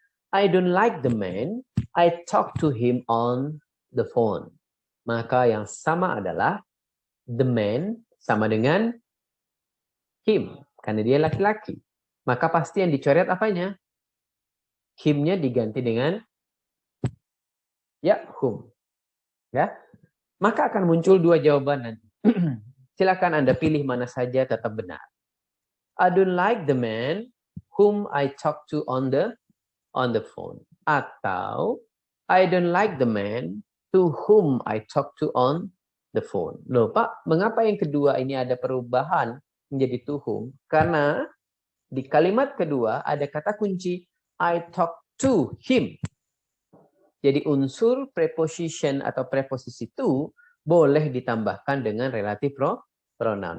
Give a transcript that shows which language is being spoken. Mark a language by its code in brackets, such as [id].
[en] I don't like the man, I talk to him on the phone. [id] Maka yang sama adalah the man sama dengan him, karena dia laki-laki. Maka pasti yang dicoret apanya? Him-nya diganti dengan ya, whom. Ya. Maka akan muncul dua jawaban nanti. Silakan Anda pilih mana saja tetap benar. [en] I don't like the man whom I talk to on the phone. [id] Atau [en] I don't like the man to whom I talk to on the phone. [id] Loh Pak, mengapa yang kedua ini ada perubahan menjadi to whom? Karena di kalimat kedua ada kata kunci [en] I talk to him. [id] Jadi unsur preposition atau preposisi to boleh ditambahkan dengan relative pronoun.